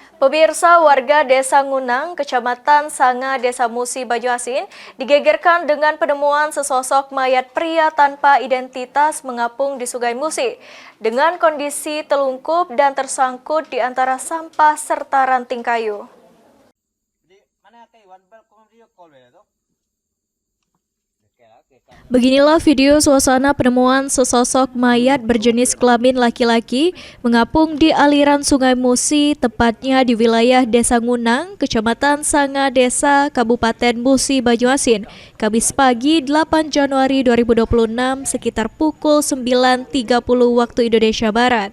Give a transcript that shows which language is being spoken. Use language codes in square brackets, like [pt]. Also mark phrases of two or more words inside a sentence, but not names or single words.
[id] Pemirsa, warga Desa Ngunang, Kecamatan Sanga, Desa Musi, Banjuasin, digegerkan dengan penemuan sesosok mayat pria tanpa identitas mengapung di Sungai Musi dengan kondisi telungkup dan tersangkut di antara sampah serta ranting kayu. Beginilah video suasana penemuan sesosok mayat berjenis kelamin laki-laki mengapung di aliran Sungai Musi, tepatnya di wilayah Desa Ngunang, Kecamatan Sanga Desa, Kabupaten Musi, Banjuasin, Kamis pagi 8 Januari 2026 sekitar pukul 9.30 waktu Indonesia Barat.